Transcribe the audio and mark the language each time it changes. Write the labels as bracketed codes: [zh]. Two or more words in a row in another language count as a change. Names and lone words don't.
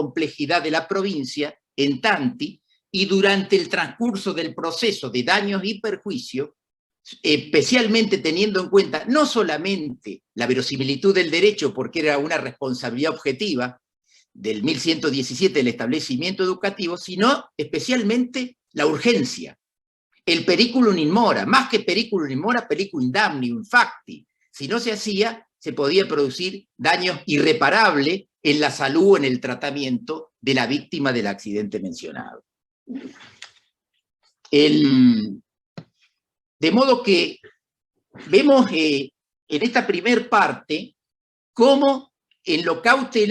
[es] complejidad de la provincia, en Tanti, y durante el transcurso del proceso de daños y perjuicios, especialmente teniendo en cuenta no solamente la verosimilitud del derecho, porque era una responsabilidad objetiva del 1117 del establecimiento educativo, sino especialmente la urgencia, el [la] periculum in mora, [es] más que [la] periculum in mora, periculum in damni, in facti. [es] Si no se hacía, se podía producir daños irreparables en la salud o en el tratamiento de la víctima del accidente mencionado. De modo que vemos en esta primer parte cómo en lo